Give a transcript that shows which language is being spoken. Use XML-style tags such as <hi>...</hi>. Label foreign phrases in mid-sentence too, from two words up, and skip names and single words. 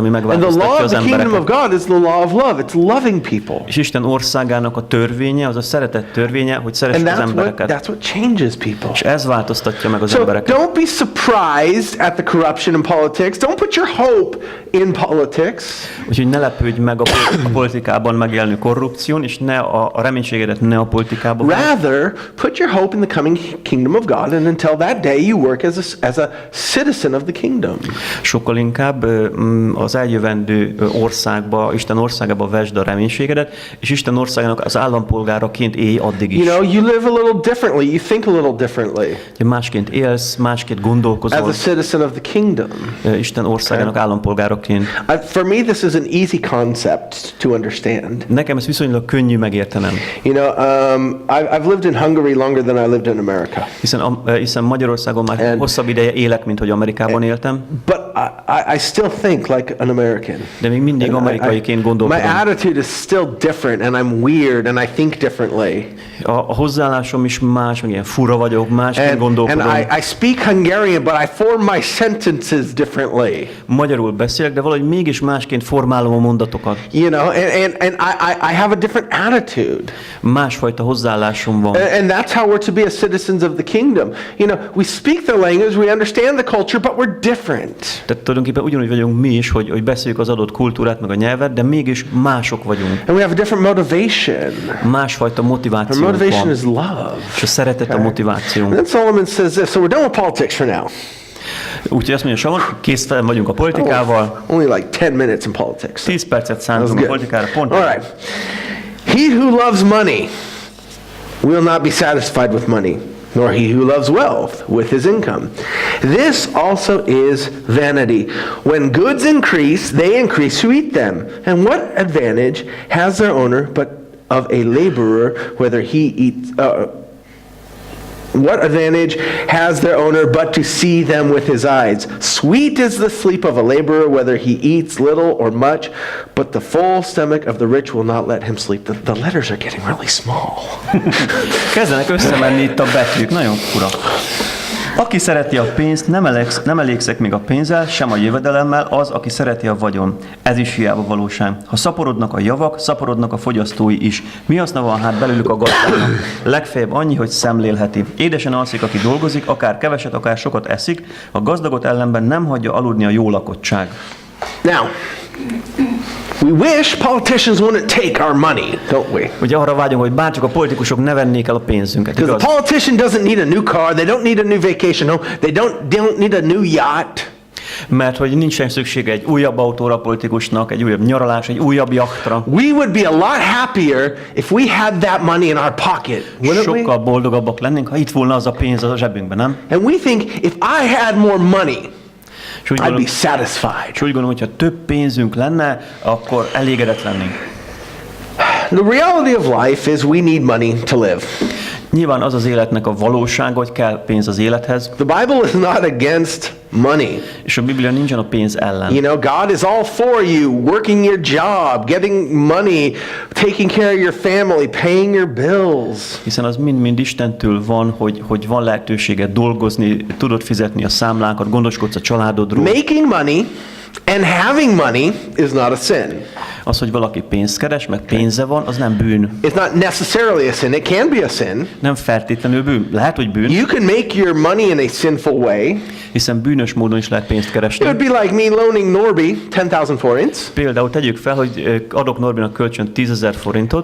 <en>And the law</en> <hu>megváltoztatja</hu> <en>of</en> <hu>az</hu> <en>the kingdom of</en> <hu>embereket.</hu> <en>God is the law of love. It's loving people.</en> <hu>És Isten országának a törvénye, az a szeretet törvénye, hogy</hu> <en>And</en> <hu>szeressük az embereket.</hu> <en>that's what changes people.</en> <hu>És ez változtatja meg az</hu> <en>So</en> <hu>embereket.</hu> <en>don't be surprised at the corruption in politics. Don't put your hope in politics.</en> <hu>Úgyhogy ne lepődj meg a politikában megjelenő korrupción, és ne a reménységedet ne a politikában.</hu> <en>Rather, put your hope in the coming kingdom of God, and until that day you you work as a citizen of the kingdom.</en> <hu>Sokkal inkább az eljövendő országba, Isten országába vesd a reménységedet, és Isten országának az állampolgáraként élj addig is.</hu> <en>You know, you live a little differently, you think a little differently.</en> <hu>Másként élsz, másként gondolkozol.</hu> <en>As a citizen of the kingdom.</en> <hu>Isten országának állampolgáraként.</hu> <en>For me, this is an easy concept to understand.</en> <hu>Nekem ez viszonylag könnyű megértenem.</hu> <en>You know, I've lived in Hungary longer than I lived in America.</en> <hu>Hiszen Magyarországon már hosszabb ideje élek, mint hogy Amerikában éltem.</hu> <en>But I still think like an American.</en> <hu>De még mindig amerikaiként gondolkodom.</hu> <en>My attitude is still different, and I'm weird, and I think differently.</en> <hu>A hozzáállásom is más, meg ilyen fura vagyok, másként gondolkodom.</hu> <en>And I speak Hungarian, but I form my sentences differently.</en> <hu>Magyarul beszélek, de valahogy mégis másként formálom a mondatokat.</hu> <en>You know, and I have a different attitude.</en> <hu>Másfajta hozzáállásom van.</hu> <en>And that's how we're to be as citizens of the kingdom. You know, we speak the language, we understand the culture, but we're different.</en> <hu>Tehát tulajdonképpen ugyanúgy vagyunk mi is, hogy beszéljük az adott kultúrát, meg a nyelvet, de mégis mások vagyunk.</hu> <en>And we have a different motivation.</en> <hu>Másfajta motiváció.</hu> <en>Our motivation is love.</en> <hu>És a szeretet a motiváció.</hu> <en>And then Solomon says this, so we're done with politics for now.</en> <hu>Úgyhogy azt mondja, Salomon, kész vagyunk a politikával.</hu> <en>Only like 10 minutes in politics.</en> <hu>10 percet szántunk a politikára, pont.</hu> <en>All right. He who loves money will not be satisfied with money, nor he who loves wealth with his income. This also is vanity. When goods increase, they increase who eat them. And what advantage has their owner but of a laborer, whether he eats... What advantage has their owner but to see them with his eyes? Sweet is the sleep of a laborer, whether he eats little or much, but the full stomach of the rich will not let him sleep. The letters are getting really small.</en> <hu>Kezdenek összemenni itt a betűk, nagyon fura. Aki szereti a pénzt, nem elégszik még a pénzzel, sem a jövedelemmel, az, aki szereti a vagyon. Ez is hiába valóság. Ha szaporodnak a javak, szaporodnak a fogyasztói is. Mi haszna van hát belőlük a gazdának? Legfeljebb annyi, hogy szemlélheti. Édesen alszik, aki dolgozik, akár keveset, akár sokat eszik, a gazdagot ellenben nem hagyja aludni a jó lakottság.</hu> <en>Now, we wish politicians wouldn't take our money, don't we?</en> <hu>Ugye arra vágyunk, hogy bárcsak a politikusok ne vennék el a pénzünket,</hu> <en>Because</en> <hu>igaz?</hu> <en>the politician doesn't need a new car, they don't need a new vacation home, they don't need a new yacht.</en> <hu>Mert hogy nincsen szüksége egy újabb autóra a politikusnak, egy újabb nyaralás, egy újabb jachtra.</hu> <en>We would be a lot happier if we had that money in our pocket, wouldn't we?</en> <hu>Sokkal boldogabbak lennénk, ha itt volna az a pénz a zsebünkben, nem?</hu> <en>And we think if I had more money,</en> <hu>És úgy</hu> <en>I'd be satisfied.</en> <hu>gondolom, hogyha több pénzünk lenne, akkor elégedett lennénk.</hu> <en>The reality of life is we need money to live.</en> <hu>Nyilván az az életnek a valóság, hogy kell pénz az élethez,</hu> <en>The Bible is not against money.</en> <hu>és a Biblia nincsen a pénz ellen.</hu> <en>You know, God is all for you, working your job, getting money, taking care of your family, paying your bills.</en> <hu>Hiszen az mind-mind Istentől van, hogy van lehetőséged dolgozni, tudod fizetni a számlákat, gondoskodsz a családodról.</hu> <en>Making money and having money is not a sin.</en> <hu>Az, hogy valaki pénzt keres, meg pénze van, az nem bűn.</hu> <en>It's not necessarily a sin. It can be a sin.</en> <hu>Nem feltétlenül bűn. Lehet, hogy bűn,</hu> <en>You can make your money in a sinful way.</en> <hu>hiszen bűnös módon is lehet pénzt</hu> <en>It would</en> <hu>keresni.</hu> <en>be like me loaning Norby 10,000 forints</en> <hu>Például tegyük fel, hogy adok Norbinak kölcsön 10,000 forintot,</hu>